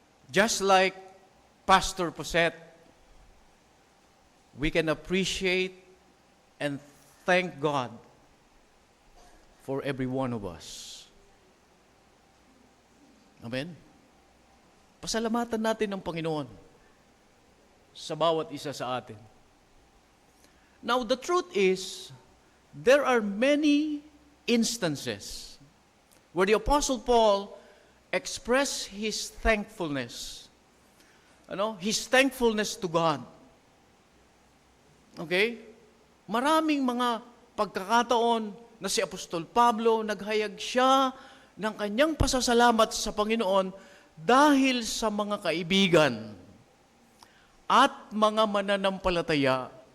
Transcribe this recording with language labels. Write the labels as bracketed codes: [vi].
[en] Just like Pastor Fawcett, we can appreciate and thank God for every one of us. Amen? [tl] Pasalamatan natin ng Panginoon sa bawat isa sa atin. [en] Now, the truth is, there are many instances where the Apostle Paul express his thankfulness. His thankfulness to God. Okay? [tl] Maraming mga pagkakataon na si Apostol Pablo, naghayag siya ng kanyang pasasalamat sa Panginoon dahil sa mga kaibigan at mga mananampalataya